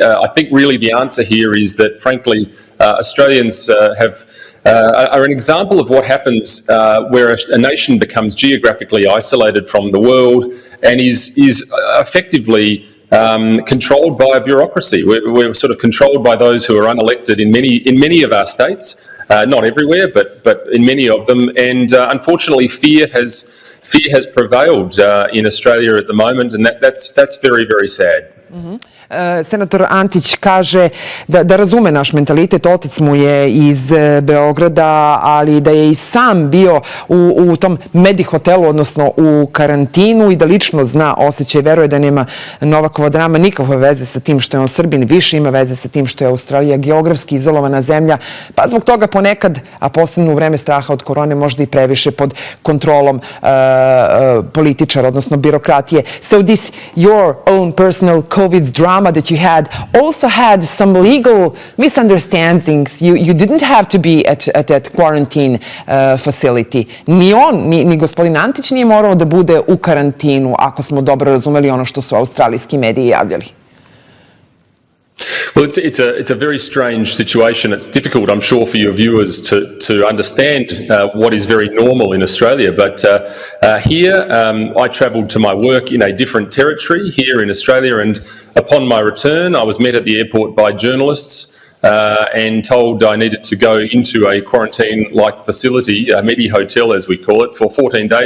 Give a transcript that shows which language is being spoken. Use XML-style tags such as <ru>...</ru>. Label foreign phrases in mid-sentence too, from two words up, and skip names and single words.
<en>I think really the answer here is that, frankly, Australians are an example of what happens where a nation becomes geographically isolated from the world and is effectively controlled by a bureaucracy. We're sort of controlled by those who are unelected in many of our states. Not everywhere, but in many of them, and unfortunately, fear has prevailed in Australia at the moment, and that's very, very sad.</en> <sr>Senator Antić kaže da razume naš mentalitet. Otac mu je iz Beograda, ali da je i sam bio u tom Medi hotelu, odnosno u karantinu, i da lično zna osjećaj. Veruje da nema Novakova drama nikakve veze sa tim što je on Srbin, više ima veze sa tim što je Australija geografski izolovana zemlja, pa zbog toga ponekad, a posebno u vreme straha od korone, možda i previše pod kontrolom političara, odnosno birokratije.</sr> <en>So this your own personal COVID drama that you had also had some legal misunderstandings. You didn't have to be at that quarantine facility.</en> <sr>Ni on, ni gospodin Antić nije morao da bude u karantinu, ako smo dobro razumeli ono što su australijski mediji javljali.</sr> <en>Well, it's a very strange situation. It's difficult, I'm sure, for your viewers to understand what is very normal in Australia. But here, I travelled to my work in a different territory here in Australia, and upon my return, I was met at the airport by journalists and told I needed to go into a quarantine-like facility, a Medi hotel as we call it, for 14 days.</en>